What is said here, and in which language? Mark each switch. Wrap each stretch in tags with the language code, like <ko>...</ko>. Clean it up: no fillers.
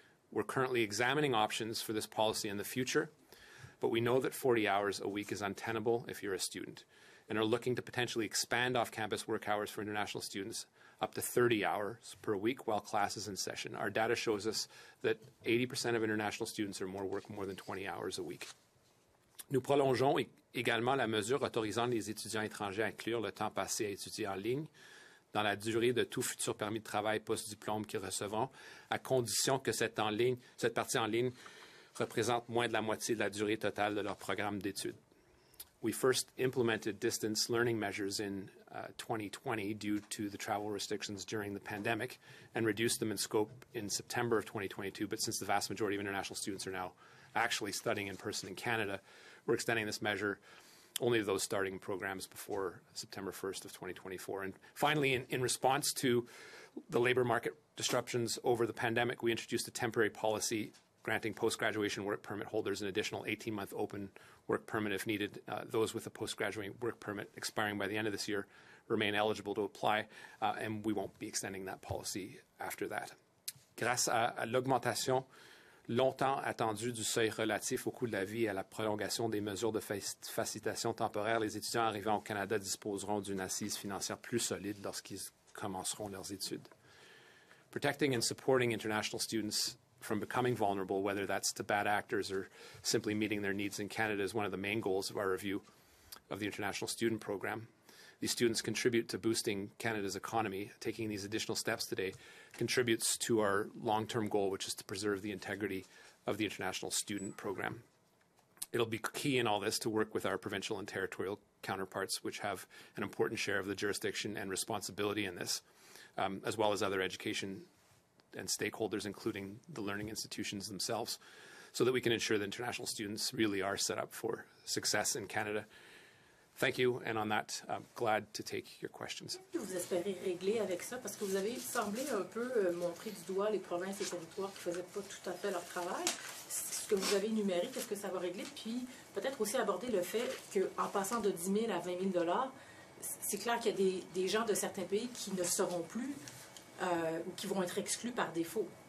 <en>We're currently examining options for this policy in the future, but we know that 40 hours a week is untenable if you're a student, and are looking to potentially expand off-campus work hours for international students up to 30 hours per week while class is in session. Our data shows us that 80% of international students or more work more than 20 hours a week.</en> <fr>Nous prolongeons également la mesure autorisant les étudiants étrangers à inclure le temps passé à étudier en ligne dans la durée de tout futur permis de travail post-diplôme qu'ils recevront, à condition que cette partie en ligne représente moins de la moitié de la durée totale de leur programme d'études.</fr> <en>We first implemented distance learning measures in 2020 due to the travel restrictions during the pandemic and reduced them in scope in September of 2022. But since the vast majority of international students are now actually studying in person in Canada, we're extending this measure only to those starting programs before September 1st of 2024. And finally, in response to the labor market disruptions over the pandemic, we introduced a temporary policy granting post-graduation work permit holders an additional 18-month open work permit if needed. Those with a post-graduate work permit expiring by the end of this year remain eligible to apply, and we won't be extending that policy after that.</en> <fr>Grâce à l'augmentation longtemps attendue du seuil relatif au coût de la vie et à la prolongation des mesures de facilitation temporaire, les étudiants arrivant au Canada disposeront d'une assise financière plus solide lorsqu'ils commenceront leurs études.</fr> <en>Protecting and supporting international students from becoming vulnerable, whether that's to bad actors or simply meeting their needs in Canada, is one of the main goals of our review of the International Student Program. These students contribute to boosting Canada's economy. Taking these additional steps today contributes to our long-term goal, which is to preserve the integrity of the International Student Program. It'll be key in all this to work with our provincial and territorial counterparts, which have an important share of the jurisdiction and responsibility in this, as well as other education and stakeholders, including the learning institutions themselves, so that we can ensure that international students really are set up for success in Canada. Thank you, and on that, I'm glad to take your questions.</en> <fr>Qu'est-ce que vous espérez régler avec ça? Parce que vous avez semblé un peu montrer du doigt les provinces et territoires qui ne faisaient pas tout à fait leur travail. Ce que vous avez énuméré, qu'est-ce que ça va régler? Puis peut-être aussi aborder le fait qu'en passant de 10 000 à 20 000 $, c'est clair qu'il y a des gens de certains pays qui ne seront plus ou qui vont être exclus par défaut.</fr>